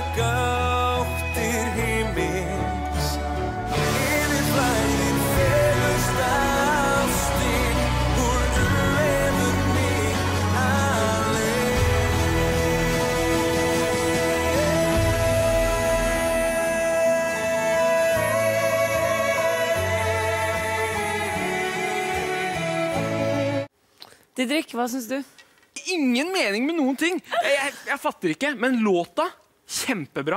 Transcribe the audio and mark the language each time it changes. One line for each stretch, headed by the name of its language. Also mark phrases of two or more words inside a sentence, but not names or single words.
Icelandic: gáttir himins Yfir flæðir fegurst ástin Úr umvefur mig
Norwegian: Didrik, hva synes du? Ingen mening med noen ting. Jeg fatter ikke, men låta, kjempebra.